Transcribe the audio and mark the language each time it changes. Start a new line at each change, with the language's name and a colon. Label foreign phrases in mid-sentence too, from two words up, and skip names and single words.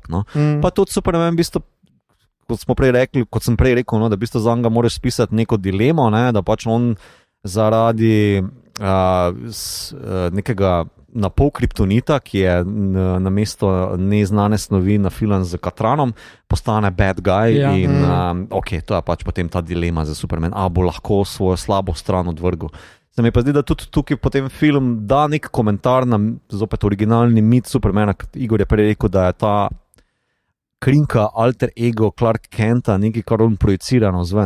Slovenian: Pa tudi Superman, v bistvu, kot sem prej rekel, da v bistvu za njega moraš spisati neko dilemo, da pač on zaradi nekega napol kriptonita, ki je na mesto neznane snovi nafilan z katranom, postane
English: bad guy
Slovenian: in ok, to je pač potem ta dilema za Superman, bo lahko svojo slabo stran odvrgel. Se mi pa zdi, da tudi tukaj potem film da nek komentar na zopet originalni mit Supermana. Igor je prej rekel, da je ta krinka alter ego Clark Kenta nekaj, kar on projicira navzven.